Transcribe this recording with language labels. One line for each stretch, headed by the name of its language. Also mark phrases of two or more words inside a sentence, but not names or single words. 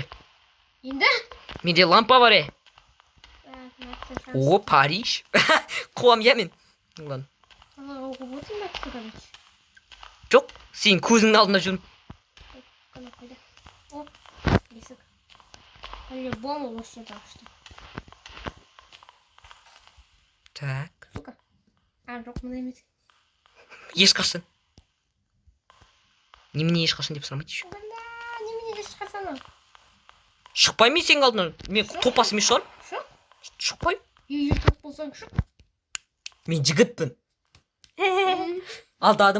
Kazakh: Енді? Менде лампа бар. О, Париж. Қуам я мен. Ладно. Жоқ, сен көзіңнің алдында жүрмін. О, есік.
Russian: По-любому лучше так что. Так. Сука.
Kazakh: Жоқ, мына емес. Ешқашан. Немене ешқашан деп сұрамайды еще. Немене ешқашан? Шықпаймын сенің алдына. Мен топас емес шығар. Шықпаймын. Топ болсаң шық. Мен жігітпін. Алдадым.